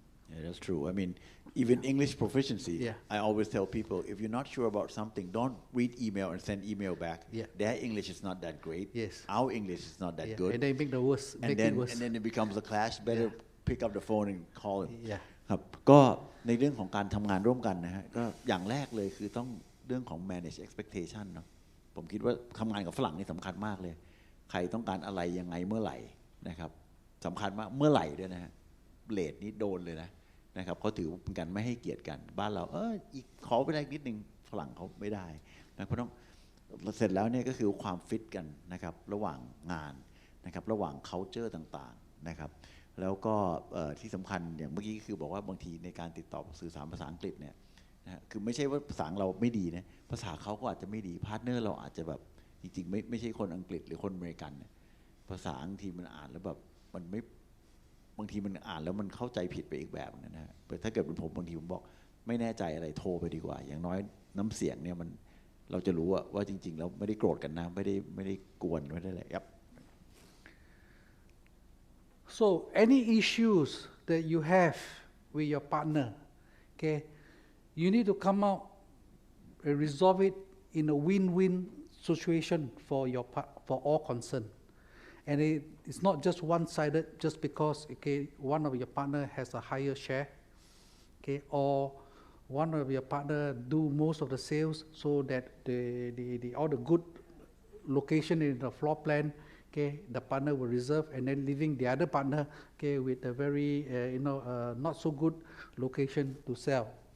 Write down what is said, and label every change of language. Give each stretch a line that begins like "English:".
English: Yeah, that's true. I mean, even English proficiency, I always tell people, if you're not sure about something, don't read email and send email back. Their English is not that great. Yes. Our English is not that good. And they make the worst. And then it becomes a clash. Better pick up the phone and call them.
Thai: ครับ ก็ในเรื่องของการทำงานร่วมกันนะฮะก็อย่างแรกเลยคือต้องเรื่องของ manage expectation เนาะผมคิดว่าทำงานกับฝรั่งนี่สำคัญมากเลยใครต้องการอะไรยังไงเมื่อไหร่นะครับสำคัญมากเมื่อไหร่ด้วยนะฮะเลทนี้โดนเลยนะครับเขาถือเป็นการไม่ให้เกียรติกันบ้านเราอีกขอไปได้นิดนึงฝรั่งเขาไม่ได้นะเพราะต้อง เสร็จแล้วเนี่ยก็คือความฟิตกันนะครับระหว่างงานนะครับระหว่าง culture ต่างๆนะครับแล้วก็ที่สำคัญอย่างเมื่อกี้คือบอกว่าบางทีในการติดต่อสื่อสารภาษาอังกฤษเนี่ยนะคือไม่ใช่ว่าภาษาเราไม่ดีนะภาษาเขาก็อาจจะไม่ดีพาร์ทเนอร์เราอาจจะแบบ จริงๆไม่ใช่คนอังกฤษหรือคนอเมริกันเนี่ยภาษาบางทีมันอ่านแล้วแบบมันไม่บางทีมันอ่านแล้วมันเข้าใจผิดไปอีกแบบนะฮะถ้าเกิดเป็นผมบางทีผมบอกไม่แน่ใจอะไรโทรไปดีกว่าอย่างน้อยน้ำเสียงเนี่ยมันเราจะรู้ว่าจริงๆแล้วไม่ได้โกรธกันนะไม่ได้กวนไม่ได้อะไรครับ
English: So any issues that you have with your partner, okay, you need to come out and resolve it in a win-win situation for all concerned. And it's not just one-sided just because okay, one of your partner has a higher share, okay, or one of your partner do most of the sales so that all the good location in the floor plan, okay, the partner will reserve and then leaving the other partner, okay, with a very not so good location to sell.